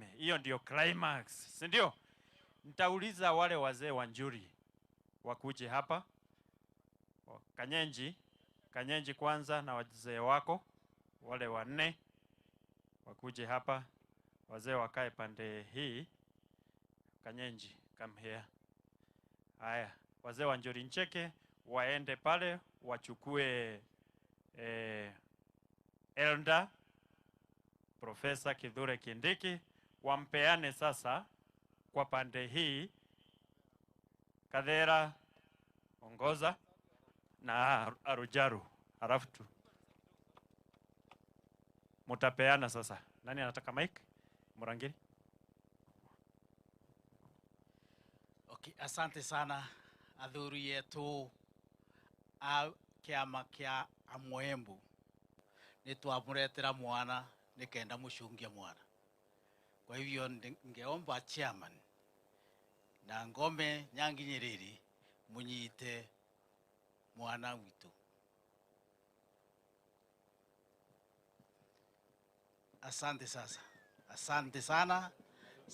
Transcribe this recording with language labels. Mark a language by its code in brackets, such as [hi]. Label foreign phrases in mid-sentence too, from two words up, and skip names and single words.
[sw] Hiyo ndio climax, si ndio? Nitauliza wale wazee wa Njuri wakuje hapa. Kanyenji kwanza na wazee wako wale 4 wakuje hapa. Wazee wakae pande hii. Kanyenji, [en] come here. [sw] Haya, wazee wa Njuri Ncheke waende pale wachukue Elder Profesa Kithure Kindiki, wampeane sasa kwa pande hii. Kadhera ongoza na Arujaru, halafu tu mutapeana sasa. Nani anataka mic? Murangiri. [mer] Okay, [sw] asante sana [mer] athuri yetu a kiama kia Amwembu. Nitwamuretera mwana nikenda mushungia mwana. [sw] Kwa hivyo [mer] ngeomba chairman na Ngome Nyangi Nyerere munyite mwana witu. [sw] Asante sasa. Asante sana.